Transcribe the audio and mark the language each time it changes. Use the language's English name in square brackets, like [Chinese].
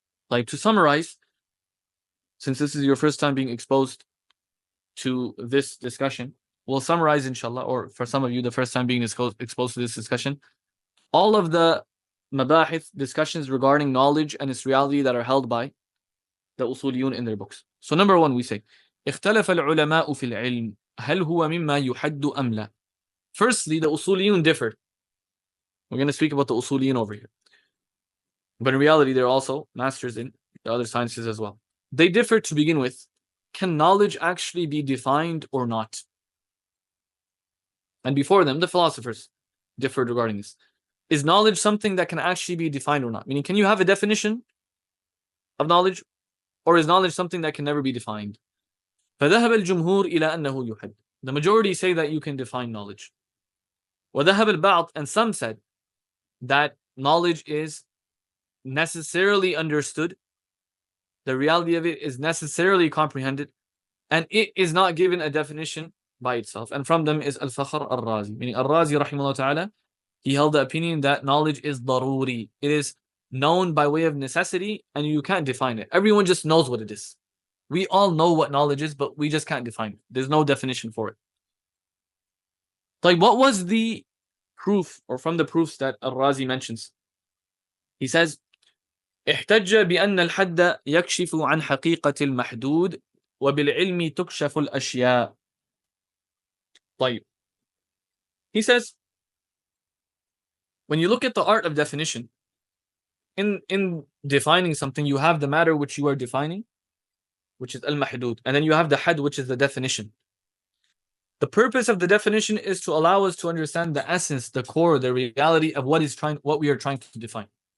[English] Like, to summarize, since this is your first time being exposed to this discussion, we'll summarize, inshallah, or for some of you, the first time being exposed to this discussion, all of the mabahith, discussions regarding knowledge and its reality that are held by the Usuliyun in their books. So number one, we say, [Arabic] اختلف العلماء في العلم هل هو مما يحد أم لا. [English] Firstly, the Usuliyun differed. We're going to speak about the Usuliyun over here. But in reality, they're also masters in the other sciences as well. They differ to begin with. Can knowledge actually be defined or not? And before them, the philosophers differed regarding this. Is knowledge something that can actually be defined or not? Meaning, can you have a definition of knowledge? Or is knowledge something that can never be defined? [Arabic] فذهب الجمهور إلى أنه يحد. [English] The majority say that you can define knowledge. [Arabic] وذهب البعض, [English] and some said that knowledge is necessarily understood, the reality of it is necessarily comprehended, and it is not given a definition by itself. And from them is Al-Fakhr Al-Razi. Meaning Al-Razi rahimahullah ta'ala, he held the opinion that knowledge is daruri. It is known by way of necessity, and you can't define it. Everyone just knows what it is. We all know what knowledge is, but we just can't define it. There's no definition for it. Like, what was the proof, or from the proofs that Al-Razi mentions? He says, [Arabic] احتج بأن الحد يكشف عن حقيقة المحدود وبالعلم تكشف الأشياء. طيب. [English] He says, when you look at the art of definition, in defining something, you have the matter which you are defining, which is al-mahdud, and then you have the had, which is the definition. The purpose of the definition is to allow us to understand the essence, the core, the reality of what we are trying to define.